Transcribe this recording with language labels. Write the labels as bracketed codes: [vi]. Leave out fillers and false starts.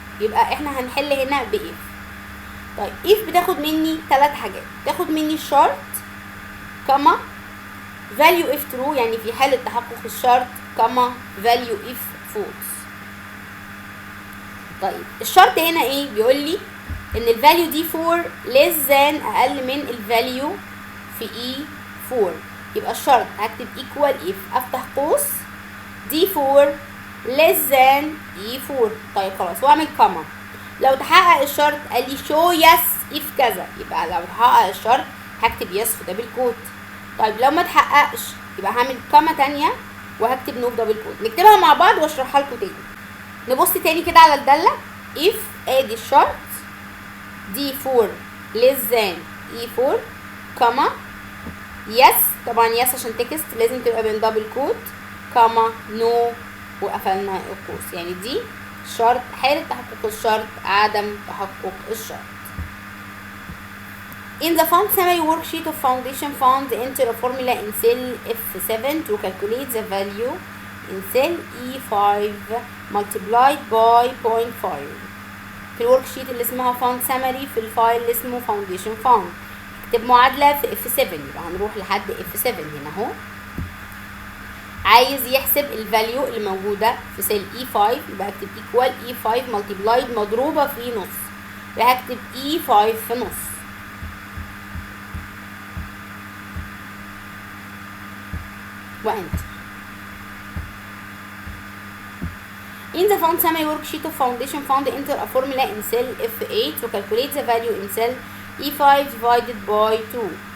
[ar] يبقى احنا هنحل هنا ب if. طيب if بتاخد مني 3 حاجات، تاخد مني الشرط كما [en] value if true، [ar] يعني في حالة تحقق الشرط، كما [en] value if false. [ar] طيب الشرط هنا ايه؟ بيقول لي ان الفاليو دي 4 [en] less than [ar] اقل من الفاليو في E4. يبقى الشرط هكتب equal if، افتح قوس D4 [en] less than [ar] E4. طيب خلاص، واعمل كما. لو تحقق الشرط قال لي [en] show yes if [ar] كذا، يبقى لو تحقق الشرط هكتب yes في دبل كوت. طيب لو ما تحققش يبقى هعمل كما تانية وهكتب نو في دبل كوت. نكتبها مع بعض واشرحها لكم تاني. نبص تاني كده على الدالة if ادي الشرط D4 [en] less than [ar] E4 كما yes، طبعا yes عشان تكست لازم تبقى بين دبل كوت، كما نو وقفلنا القوس. يعني دي شرط حالة تحقق الشرط، عدم تحقق الشرط. [en] In the fund summary worksheet of foundation fund, enter a formula in cell F7 to calculate the value in cell E5 multiplied by 0.5. [ar] في الورك شيت اللي اسمها fund summary في الفايل اللي اسمه foundation fund. اكتب معادلة في F7، يبقى هنروح لحد F7 هنا اهو. عايز يحسب الفاليو اللي موجودة في سيل E5، يبقى هكتب equal E5 multiplied مضروبة في نص، يبقى هكتب E5 في نص وانتر. [en] In the fund summary worksheet of foundation fund, enter a formula in cell F8 to calculate the value in cell E5 divided by 2.